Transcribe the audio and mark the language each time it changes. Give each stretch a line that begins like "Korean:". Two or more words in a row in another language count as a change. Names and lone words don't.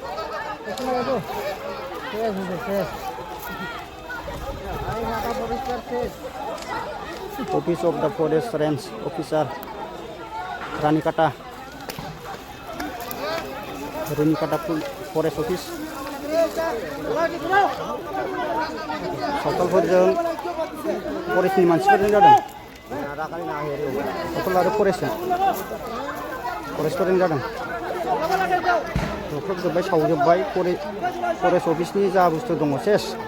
English: Office of the Forest Range Officer Ranikata Forest Office
Bodo: सावथालफोरजों फरेस्टनि मानसिफोरजों जादों सावथाल आरो फरेस्टफोरजों जादों बुख्रुबजोब्बाय सावजोब्बाय फरेस्ट अफिसनि जा बुस्थु दङ सेस